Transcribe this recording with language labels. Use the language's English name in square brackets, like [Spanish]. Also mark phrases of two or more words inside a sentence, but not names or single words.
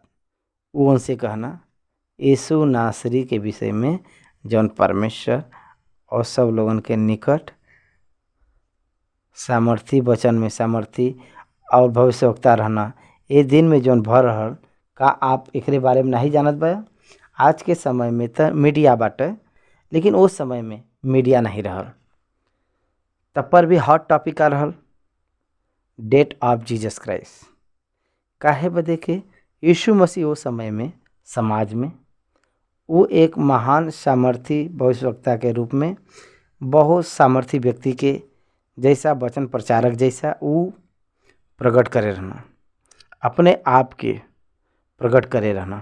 [Bhojpuri] वो उनसे कहना यीशु नासरी के विषय में जौन परमेश्वर और सब लोगन के निकट सामर्थी वचन में सामर्थी और भविष्यवक्ता रहना। ये दिन में जौन भर रहल का आप एकरे बारे में नहीं जानत बा। आज के समय में तो मीडिया बाटे, लेकिन उस समय में मीडिया नहीं रहल। तब पर भी [English] hot topic [Bhojpuri] का रहल [English] date of Jesus Christ. [Bhojpuri] काहे बदे के यीशु मसीह उस समय में समाज में वो एक महान सामर्थी भविष्यवक्ता के रूप में बहुत सामर्थी व्यक्ति के जैसा वचन प्रचारक जैसा वो प्रकट करे रहना, अपने आप के प्रकट करे रहना।